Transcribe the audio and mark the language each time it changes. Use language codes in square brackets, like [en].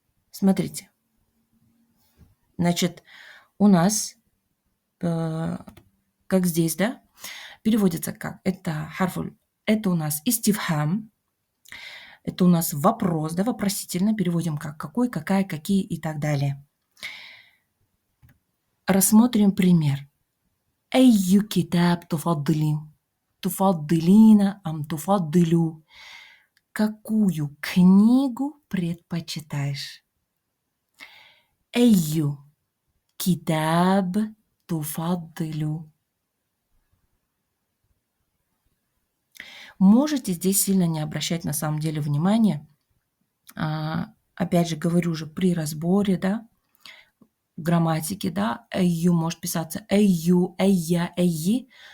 [ru] Смотрите. Значит, у нас, как здесь, да, переводится как? Это харфуль. Это у нас истифхам. Это у нас вопрос, да, вопросительно переводим как какой, какая, какие и так далее. Рассмотрим пример. [ar] أي كتاب تفضلين؟ تفضلين أم تفضلوا? [ru] Какую книгу предпочитаешь? [ar] أي كتاب تفضل? [ru] Можете здесь сильно не обращать на самом деле внимания. Опять же, говорю же, при разборе, да, грамматики, да, «эйю» может писаться «эйю», «эйя», «эйи».